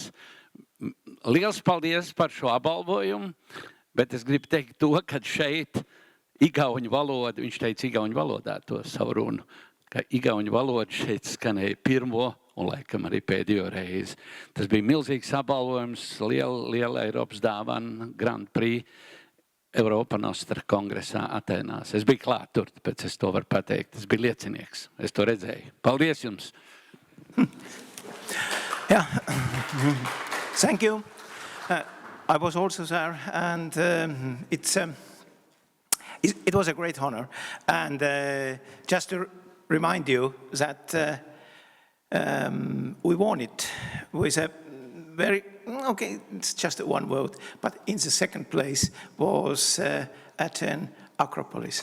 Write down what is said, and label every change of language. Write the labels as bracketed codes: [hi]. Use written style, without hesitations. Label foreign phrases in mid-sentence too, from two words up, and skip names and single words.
[lv] Liels paldies par šo apbalvojumu, bet es gribu teikt to, ka šeit igauņu valoda, viņš teica igauņu valodā to savu runu, ka igauņu valoda šeit skanēja pirmo un laikam arī pēdējo reizi. Tas bija milzīgs apbalvojums, liela Eiropas dāvana, Grand Prix Europa Nostra kongresā Atēnās. Es biju klāt tur, tāpēc es to varu pateikt. Es biju liecinieks, es to redzēju. Paldies jums! [en] Yeah, thank you. I was also there, and it was a great honor. And just to remind you that we won it with a very, okay, it's just one vote, but in the second place was Athens Acropolis.